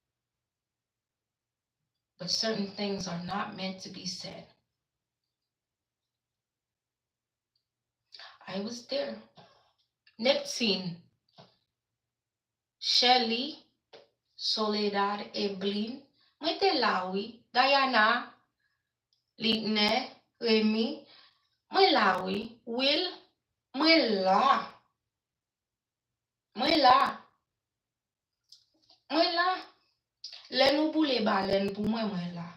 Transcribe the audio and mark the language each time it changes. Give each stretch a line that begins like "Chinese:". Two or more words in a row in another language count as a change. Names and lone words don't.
English: But certain things are not meant to be said. I was there. Neptune, Shelly, Soledad,
Haitian Creole: Eblin, mwen te la oui. Diana, Litne, Remy, mwen la oui. Will, mwen la. Mwen la. Mwen la. Le nou boule balen pou mwen la.